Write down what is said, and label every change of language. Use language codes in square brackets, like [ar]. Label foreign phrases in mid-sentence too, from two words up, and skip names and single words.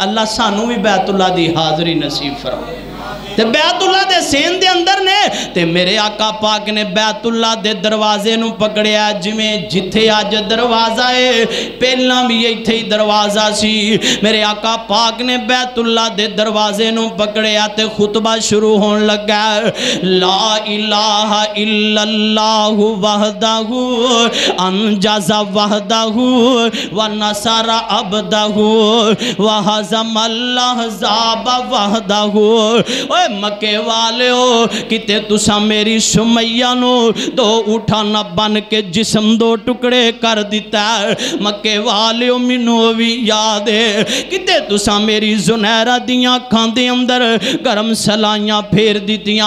[pa] اللہ سانوں وی بیت اللہ دی حاضری نصیب فرمائے۔ تے بیت اللہ دے سین دے اندر نے تے میرے آقا پاک نے بیت اللہ دے دروازے نوں پھڑیا، جیویں جتھے اج دروازہ ہے پہلاں وی ایتھے ای دروازہ سی. میرے آقا پاک نے بیت اللہ دے دروازے نوں پھڑیا تے خطبہ شروع ہون لگا, [ar] لا إله إلا الله وحده أنجز وعده ونصر عبده وهزم الأحزاب وحده. [pa] اوئے مکے والے ہو کتے تسا میری سمیہ نو دو اٹھا نہ بن کے جسم دو ٹکڑے کر دتا ہے. مکے والے ہو مینوں وی یاد ہے کتے تسا میری زنیرہ دیاں اکھاں دے اندر گرم سلائیاں پھیر دتیاں.